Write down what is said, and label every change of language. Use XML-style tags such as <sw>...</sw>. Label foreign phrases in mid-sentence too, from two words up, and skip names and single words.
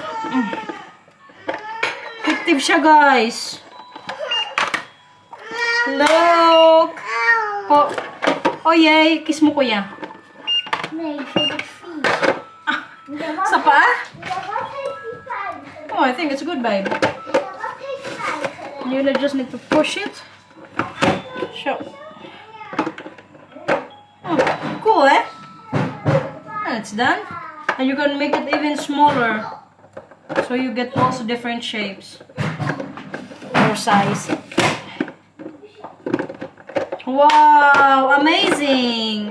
<tl>Effective siya, guys. Look! Oh, yay. Kiss mo, kuya.</tl> <nl>Nee, voor de fiets.</nl> <tl>Sa paa?</tl> <nl>Ja, wat heeft die pijn?</nl> <en>Oh, I think it's good, babe.</en> <nl>Ja, wat heeft pijn?</nl> <en>You just need to push it. Show. Oh, cool, eh? And it's done. And you can make it even smaller. So you get also different shapes. Or size. Wow, amazing!</en>